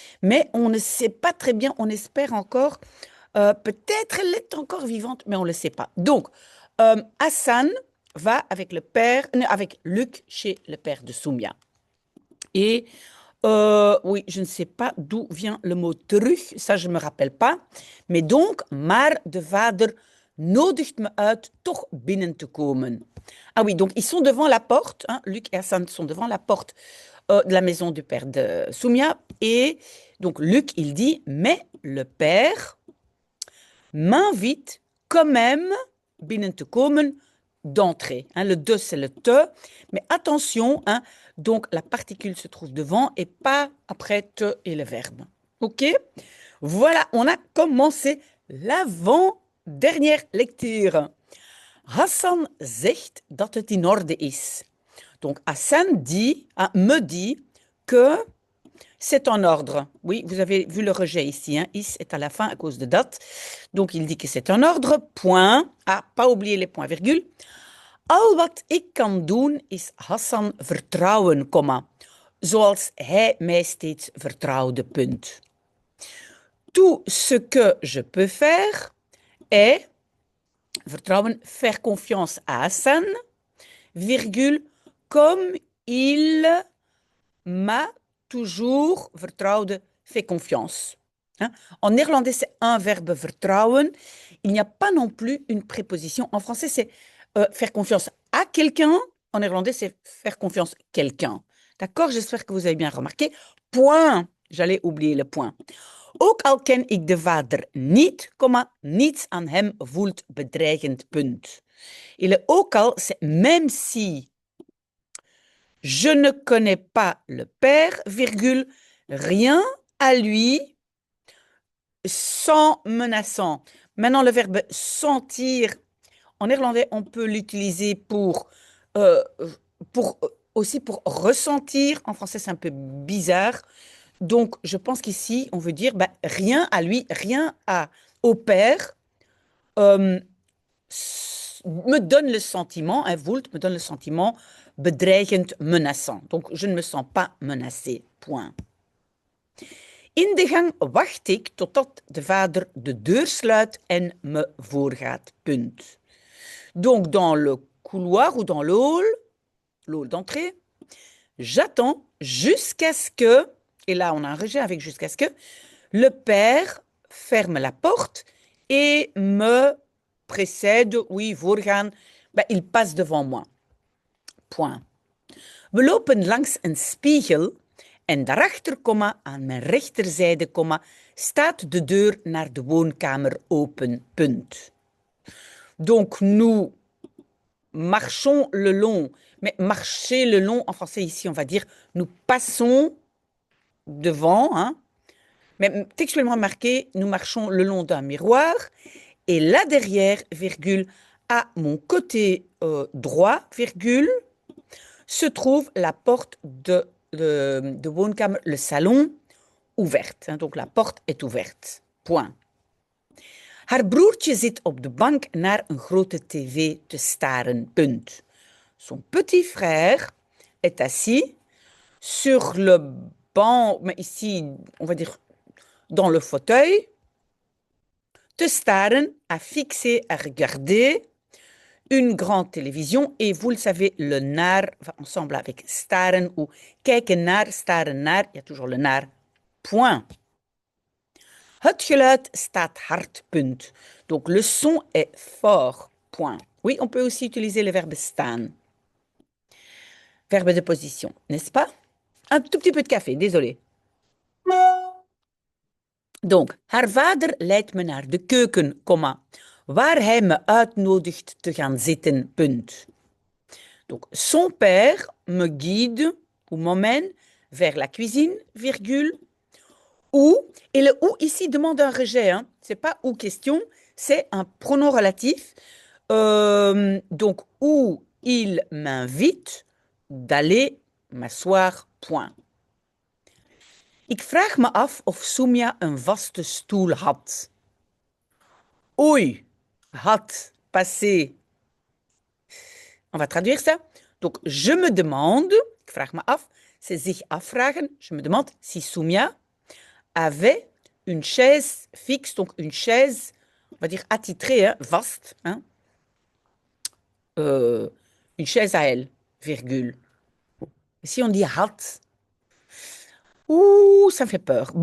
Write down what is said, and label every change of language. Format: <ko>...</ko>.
<fr>Mais on ne sait pas très bien. On espère encore. Peut-être elle est encore vivante, mais on ne le sait pas. Donc, Hassan va avec le père, non, avec Luc chez le père de Soumia. Et oui, je ne sais pas d'où vient le mot terug, ça je ne me rappelle pas. Mais donc,</fr> <nl>maar de vader nodigt me uit toch binnen te komen.</nl> <fr>Ah oui, donc ils sont devant la porte, hein, Luc et Hassan sont devant la porte de la maison du père de Soumia. Et donc Luc, il dit, mais le père m'invite quand même</fr> <nl>binnen te komen</nl> <fr>d'entrer. Hein, le de, c'est le te. Mais attention, hein, donc la particule se trouve devant et pas après te et le verbe. OK? Voilà, on a commencé l'avant-dernière lecture.</fr> <nl>Hassan zegt dat het in orde is.</nl> <fr>Donc Hassan dit, hein, me dit que c'est en ordre. Oui, vous avez vu le rejet ici. Hein. Is est à la fin à cause de date. Donc, il dit que c'est en ordre. Point. Ah, pas oublier les points virgules.</fr> <nl>Al wat ik kan doen is Hassan vertrouwen, comma. Zoals hij mij steeds vertrouwde, punt.</nl> <fr>Tout ce que je peux faire est, vertrouwen, faire confiance à Hassan, virgule, comme il m'a toujours vertrouwde, fait confiance. Hein? En néerlandais, c'est un verbe vertrouwen. Il n'y a pas non plus une préposition. En français, c'est faire confiance à quelqu'un. En néerlandais, c'est faire confiance à quelqu'un. D'accord? J'espère que vous avez bien remarqué. Point. J'allais oublier le point.</fr> <nl>Ook al ken ik de vader niet, comma, niets aan hem voelt bedreigend, punt.</nl> <fr>Et le ook al, c'est même si je ne connais pas le père, virgule, rien à lui sans menaçant. Maintenant, le verbe sentir, en néerlandais, on peut l'utiliser euh, pour aussi pour ressentir. En français, c'est un peu bizarre. Donc, je pense qu'ici, on veut dire bah, rien à lui, rien à, au père euh, me donne le sentiment, un Vult me donne le sentiment bedreigend, menaçant. Donc, je ne me sens pas menacée. Point.</fr> <nl>In de gang wacht ik totdat de vader de deur sluit en me voorgaat. Punt.</nl> <fr>Donc, dans le couloir ou dans l'hall d'entrée, j'attends jusqu'à ce que, et là on a un rejet avec jusqu'à ce que, le père ferme la porte et me précède, oui, voorgaan, ben, il passe devant moi. Point.</fr> <nl>We lopen langs een spiegel en daarachter, comma, aan mijn rechterzijde, comma, staat de deur naar de woonkamer open.</nl> <fr>Punt. Donc, nous marchons le long. Mais marcher le long, en français ici, on va dire, nous passons devant, hein. Mais textuellement marqué, nous marchons le long d'un miroir. Et là derrière, virgule, à mon côté droit, virgule, se trouve la porte de woonkamer, le salon, ouverte. Hein. Donc la porte est ouverte. Point.</fr> <nl>Haar broertje zit op de bank naar een grote tv te staren. Punt.</nl> <fr>Son petit frère est assis sur le banc, mais ici, on va dire dans le fauteuil,</fr> <nl>te staren,</nl> <fr>à fixer, à regarder une grande télévision. Et vous le savez, le naar va ensemble avec staren ou</fr> <nl>kijken naar, staren naar.</nl> <fr>Il y a toujours le naar. Point. Het geluid staat hard, punt. Donc le son est fort, point. Oui, on peut aussi utiliser le verbe staan. Verbe de position, n'est-ce pas? Un tout petit peu de café, désolé. Donc,</fr> <nl>haar vader leidt me naar de keuken, comma, waar hij me uitnodigt te gaan zitten, punt.</nl> <fr>Donc, son père me guide ou m'emmène vers la cuisine, virgule, où, et le où ici demande un rejet, hein. C'est pas ou question, c'est un pronom relatif. Donc, où il m'invite d'aller m'asseoir, point.</fr> <nl>Ik vraag me af of Soumia een vaste stoel had.</nl> <fr>Oei, had, passé. On va traduire ça. Donc, je me demande,</fr> <nl>ik vraag me af,</nl> <fr>c'est</fr> <nl>zich afvragen.</nl> <fr>Je me demande si Soumia avait une chaise fixe, donc une chaise, on va dire attitrée, hein, vaste, hein, une chaise à elle, virgule. Si on dit had, oeh, ça me fait peur.</fr>